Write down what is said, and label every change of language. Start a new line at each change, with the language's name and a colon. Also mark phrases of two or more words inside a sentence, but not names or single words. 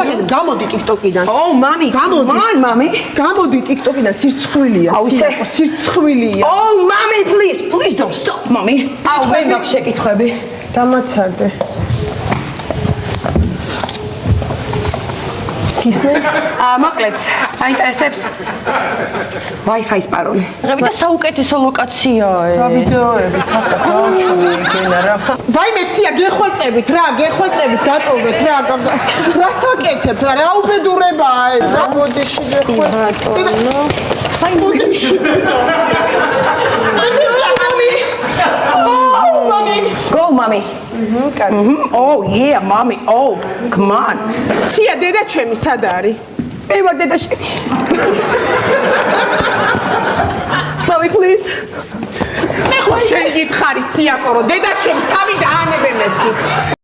Georgian: გამოდი TikTok-იდან.
English: Oh, mommy. Come on, mommy.
Georgian: გამოდი TikTok-იდან, სირცხვილია. სირცხვილია.
English: Oh, mommy, please don't stop, mommy.
Georgian: აუ, მე მაქვს შეკითხვები. დამაცადე. Kismet? მოკლედ, აინტერესებს Wi-Fi-ის პაროლი. ღები და საუკეთესო ლოკაციაა. რა ვიდეოები თათა გააჩვენე იქენა რა. ვაიმე ცია გეხვეწებით რა, გეხვეწებით დატოვეთ რა. რასაკეთებთ რა, რა უბედურებაა ეს რა ბოდიში გეხვეწებით. აი ბოდიში.
English: Go, mommy. Oh, yeah, mommy. Oh, come on.
Georgian: ცია დედა ჩემი სად არის? მე ვარ დედაშვილი.
English: Mommy, please.
Georgian: მე ხო შენ გითხარი ციაკო რომ დედა ჩემს თავი დაანებე მეთქი.